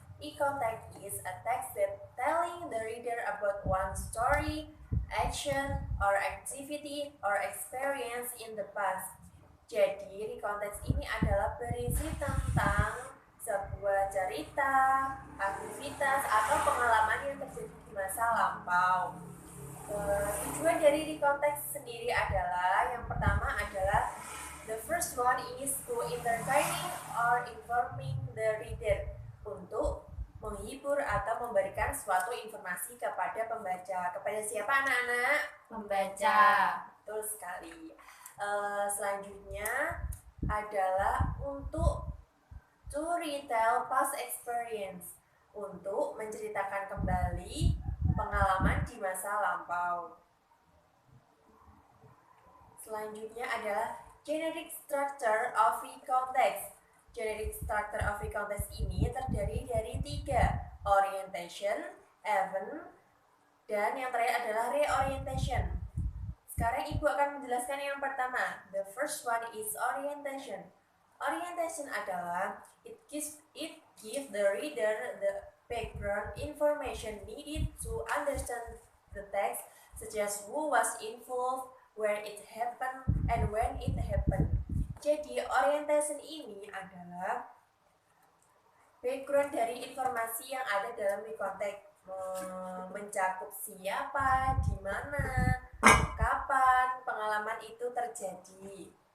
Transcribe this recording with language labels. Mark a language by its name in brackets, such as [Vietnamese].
[English] Recontext is a text that telling the reader about one story, action, or activity, or experience in the past. [Indonesian] Jadi, recontext ini adalah berisi tentang sebuah cerita, aktivitas, atau pengalaman yang terjadi di masa lampau. Tujuan dari recontext sendiri adalah, yang pertama adalah [English] the first one is to entertaining or informing the reader, [Indonesian] untuk menghibur atau memberikan suatu informasi kepada pembaca. Kepada siapa anak-anak? Pembaca. Betul sekali. Selanjutnya adalah untuk [English] to retell past experience, [Indonesian] untuk menceritakan kembali pengalaman di masa lampau. Selanjutnya adalah generic structure of recontext. Generic structure of recontext ini terdiri dari 3, orientation, event, dan yang terakhir adalah reorientation. Sekarang Ibu akan menjelaskan yang pertama. [English] The first one is orientation. Orientation adalah it gives the reader the background information needed to understand the text, such as who was involved, where it happened, and when it happened. [Indonesian] Jadi orientation ini adalah background dari informasi yang ada dalam recontext, mencakup siapa, di mana, kapan pengalaman itu terjadi.